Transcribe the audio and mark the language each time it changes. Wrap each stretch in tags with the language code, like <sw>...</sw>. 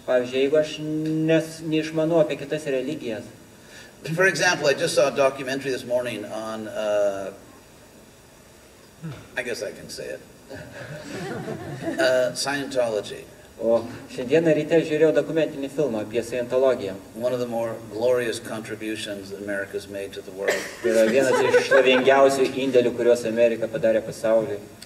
<lt>Pavyzdžiui, jeigu aš neišmanau apie kitas religijas,</lt> <en>For example, I just saw a documentary this morning on, I guess I can say it, Scientology.</en> <lt>O šiandieną ryte žiūrėjau dokumentinį filmą apie Scientologiją.</lt> <en>One of the more glorious contributions that America's made to the world.</en> <lt>Tai yra vienas iš šlovingiausių indėlių, kuriuos Amerika padarė pasauliui.</lt>